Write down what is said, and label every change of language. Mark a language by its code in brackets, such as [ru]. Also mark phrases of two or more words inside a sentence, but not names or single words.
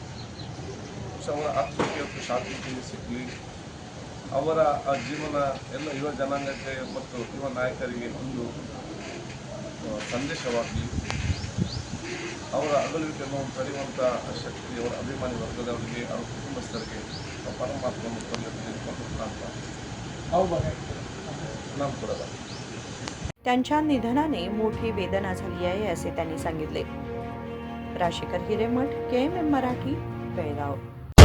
[kn] ಅವರ ಆತ್ಮಕ್ಕೆ ಮತ್ತು ಶಾಂತಿ ಸಿಗಲಿ, ಅವರ ಆ ಜೀವನ ಎಲ್ಲ ಯುವ ಜನಾಂಗಕ್ಕೆ ಮತ್ತು ಯುವ ನಾಯಕರಿಗೆ ಒಂದು ಸಂದೇಶವಾಗಲಿ, ಅವರ ಅಗಲುವಿಕೆಯನ್ನು ತಡೆಯುವಂಥ ಶಕ್ತಿ ಅವರ ಅಭಿಮಾನಿ ವರ್ಗದವರಿಗೆ, ಅವರ ಕುಟುಂಬಸ್ಥರಿಗೆ ಪರಮಾತ್ಮವನ್ನು [mr] त्यांच्या निधनाने मोठी वेदना झाली आहे, असे त्यांनी सांगितले. राशीकर हिरेमठ, KMM मराठी, बेळगाव.